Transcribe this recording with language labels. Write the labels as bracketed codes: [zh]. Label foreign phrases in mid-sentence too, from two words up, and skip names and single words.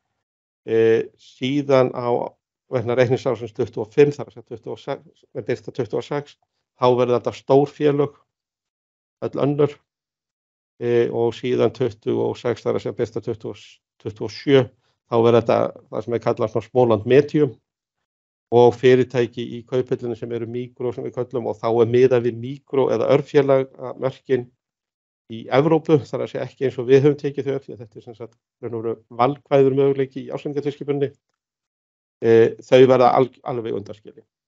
[is] Síðan á vegna reikningsársins 25, þar að 26, með birta 26, þá verður þetta stór félög, öll önnur, og síðan 26, þar að birta 27, þá verður þetta það sem kallað [en] small and medium [is] og fyrirtæki í Kauphöllinu sem eru mikro sem við köllum og þá miðað við mikro eða örfélagamörkin í Evrópu, þar að segja ekki eins og við höfum tekið þau upp, því að þetta sem sagt valkvæður möguleiki í ársreikningatilskipuninni. Þau verða alveg undanskilin.